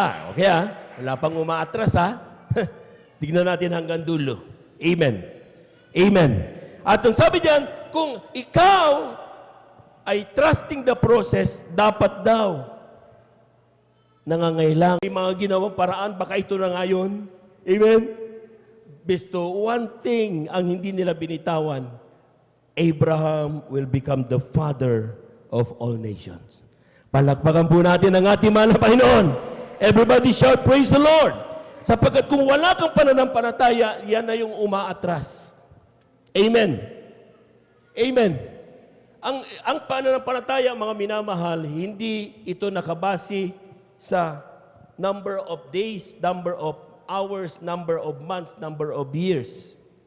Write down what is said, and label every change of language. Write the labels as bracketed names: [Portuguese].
[Filipino] Okay ha? Wala pang umaatras ha? Tignan natin hanggang dulo. Amen. Amen. At ang sabi diyan, kung ikaw ay [English] trusting the process, [Filipino] dapat daw nangangailangan may mga ginawang paraan, baka ito na ngayon. Amen? [English] Besto, one thing [Filipino] ang hindi nila binitawan, [English] Abraham will become the father of all nations. [Filipino] Palakpakan po natin ang ating mahal na Panginoon. [English] Everybody shout, praise the Lord. [Filipino] Sapagkat kung wala kang pananampalataya, yan na yung umaatras. Amen. Amen. Ang pananampalataya, mga minamahal, hindi ito nakabase sa [English] number of days, number of hours, number of months, number of years.